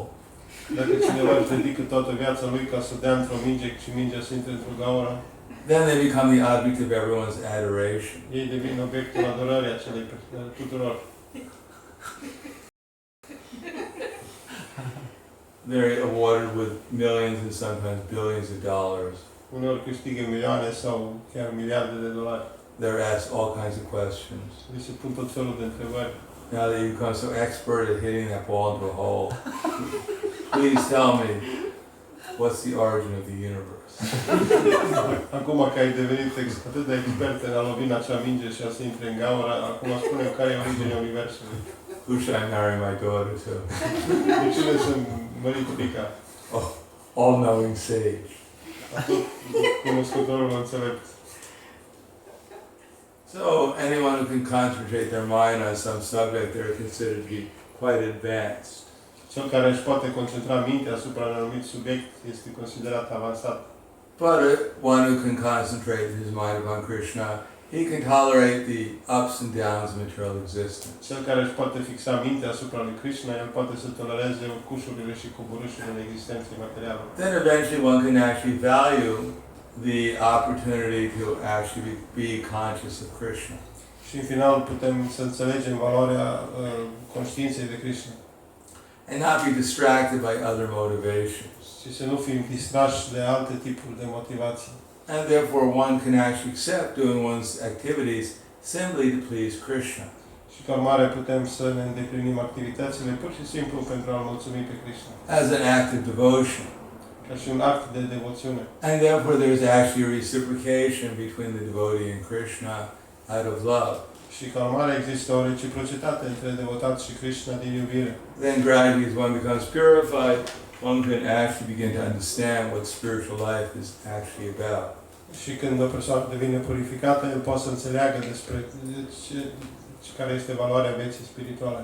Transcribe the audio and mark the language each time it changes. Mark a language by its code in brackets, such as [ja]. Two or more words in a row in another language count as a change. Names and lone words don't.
[ro] Dacă cineva își dedică toată viața lui ca să dea într-o minge și mingea să intre într-o gaură, [en] then they become the object of everyone's adoration. [ro] ei devin obiectul adorării acelei tuturor. [en] They're awarded with millions and sometimes billions of dollars. [ro] Uneori câștigă milioane sau chiar miliarde de dolari. [en] They're asked all kinds of questions. [ro] Li se pun tot felul de întrebări. [en] Now that you become so expert at hitting that ball into a hole, please tell me, what's the origin of the universe? [ro] Acum că ai devenit atât de expert în a lovi în acea minge și a se intre în gaură, acum spune-mi care e originea Universului. [en] Who should I marry my daughter to? [ro] De cine să-mi mărit fiica? [en] Oh, all-knowing sage. [ro] Atot cunoscătorul înțelept. [en] So anyone who can concentrate their mind on some subject, they're considered to be quite advanced. [ro] Cel care își poate concentra mintea asupra unui anumit subiect este considerat avansat. [en] But one who can concentrate his mind upon Krishna, he can tolerate the ups and downs of material existence. [ro] Cel care își poate fixa mintea asupra lui Krishna, el poate să tolereze urcușurile și coborâșurile existenței materiale. [en] Then eventually one can actually value the opportunity to actually be conscious of Krishna. [ro] Și în final putem să înțelegem valoarea conștiinței de Krishna. [en] And not be distracted by other motivations. [ro] Și să nu fim distrași de alte tipuri de motivații. [en] And therefore one can actually accept doing one's activities simply to please Krishna. [ro] Și ca urmare putem să ne îndeplinim activitățile pur și simplu pentru a-L mulțumi pe Krishna. [en] As an act of devotion. [ro] Ca și un act de devoțiune. [en] And therefore there's actually a reciprocation between the devotee and Krishna out of love. [ro] Și ca urmare există o reciprocitate între devotat și Krishna din iubire. [en] Then gradually as one becomes purified, one can actually begin to understand what spiritual life is actually about. [ro] Și când o persoană devine purificată, el poate să înțeleagă despre care este valoarea vieții spirituale.